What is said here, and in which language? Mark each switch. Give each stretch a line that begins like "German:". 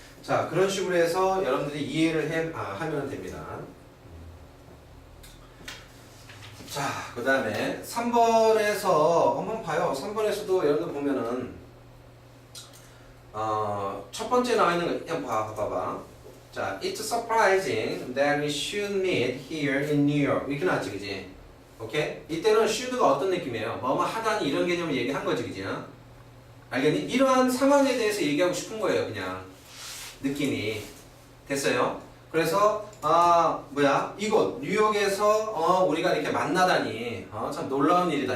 Korean: 자, 그런 식으로 해서 여러분들이 이해를 하면 됩니다. 자, 그 다음에 3번에서 한번 봐요. 3번에서도 여러분들 보면은 첫 번째 나와 있는 거 그냥 봐봐.
English: 자, it's surprising that we should meet here in New York.
Korean: 이렇게 나왔지, 그지? 오케이? 이때는 should가 어떤 느낌이에요? 뭐뭐 하다니 이런 개념을 얘기한 거지, 그지? 알겠니? 이러한 상황에 대해서 얘기하고 싶은 거예요, 그냥. 느낌이. 됐어요? 그래서 이곳 뉴욕에서 우리가 이렇게 만나다니 참 놀라운 일이다.